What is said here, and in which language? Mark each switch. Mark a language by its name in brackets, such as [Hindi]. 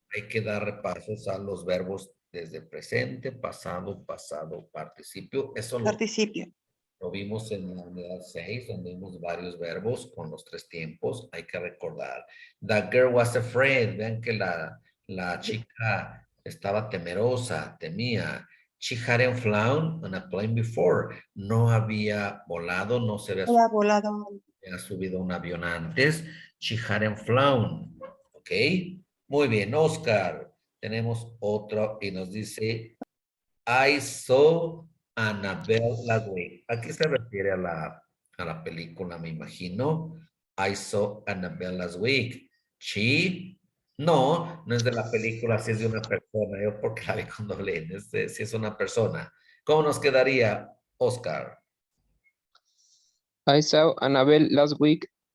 [Spanish] Hay que dar repasos a los verbos desde presente, pasado, pasado, participio. Eso participio. lo vimos en la unidad 6, donde vimos varios verbos con los 3 tiempos. Hay que recordar. [English] The girl was afraid. [Spanish] Vean que la chica estaba temerosa, temía. [English] She hadn't flown on a plane before. [Spanish] No había volado, no se había Había volado. subido a un avión antes. [English] She hadn't flown. [Spanish] ¿Ok? Muy bien, Oscar. Tenemos otro y nos dice, [English] I saw Annabelle last week. [Spanish] ¿A qué se refiere a la película, me imagino? [English] I saw Annabelle last week. [Spanish] She, no es de la película, si es de una persona. Yo porque la vi con doble N, si es una persona. ¿Cómo nos quedaría, Oscar? [English] I saw Annabelle last week.